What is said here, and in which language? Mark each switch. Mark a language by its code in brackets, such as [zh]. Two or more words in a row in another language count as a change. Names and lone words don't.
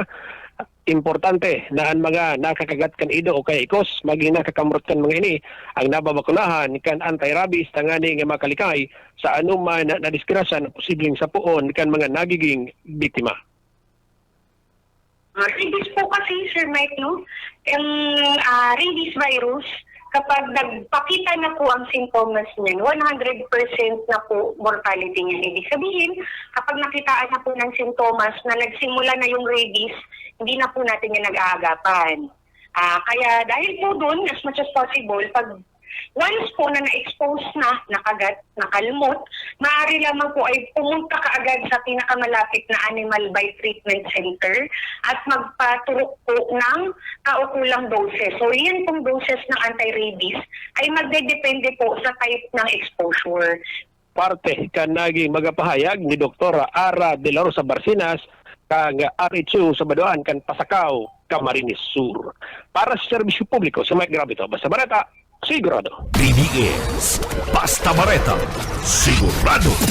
[bik] Importante na ang mga nakakagat kan ido o kaya ikos maging nakakamrot kan mga ini ang nababakulahan kan anti-rabies tangani nga makalikay sa anuman na diskrasya na posibleng sapuon kan mga nagiging biktima. [tl] Rabies po kasi, Sir Mike, no? Yung rabies virus, kapag nagpakita na po ang symptoms niyan, 100% na po mortality niyan. Ibig sabihin, kapag nakitaan na po ng symptoms na nagsimula na yung rabies, hindi na po natin yung nag-aagapan. Kaya dahil po doon, [en] as much as possible, [tl] pag once po na na-expose na, nakagat, nakalmot, maaari lamang po ay pumunta kaagad sa pinakamalapit na Animal Bite Treatment Center at magpaturok po ng kaukulang doses. So, yan pong doses ng anti-rabies ay magdedepende po sa type ng exposure. [bik] Parte ka naging magapahayag ni Dr. Ara de la Rosa Barcinas kang RHU sa Banuan kan Pasakaw, Camarines Sur. Para sa serbisyo publiko sa Mike Gravito, basta barata, sigurado. BDS Basta Bareta, sigurado.